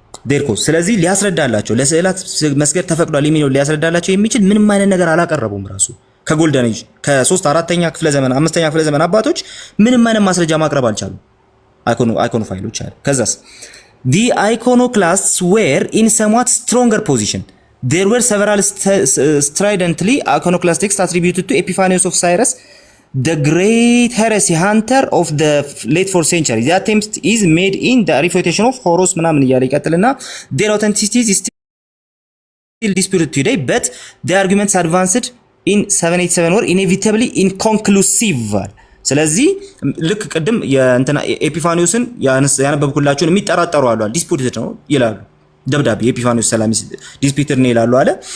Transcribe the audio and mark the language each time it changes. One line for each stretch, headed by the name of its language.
Amharic: their cause። ስለዚህ ሊያስረዳላቸው ለስዕላት መስገድ ተፈቅዷል የሚለው ሊያስረዳላቸው የሚችል ምንም አይነት ነገር አላቀረቡም። ራሱ ከጎልደን ኤጅ ከ3 4ኛ ክፍለ ዘመን 5ኛ ክፍለ ዘመን አባቶች ምንም አይነት ማስረጃ ማቅረብ አልቻሉም። አይኮኖፋይሎች አለ። ከዛስ
English: the iconoclasts were in somewhat stronger position. There were several stridently iconoclast texts attributed to Epiphanius of Cyrus, the great heresy hunter of the late 4th century. The attempt is made in the refutation of Horos
Amharic: ምናምን እያለ ይቀጥልና
English: their authenticity is still disputed today, but the arguments advanced in 787 were inevitably inconclusive.
Amharic: ስለዚህ ልክ ቅድም የእንትና ኤፒፋኒዮስን ያነበብኩላችሁን የሚጠራጠሩ አሉ ዲስፑትድ ነው ይላሉ። ደብዳቤ ኤፒፋኒዮስ ሰላሚስ ዲስፑትድ ነው ይላሉ አለ።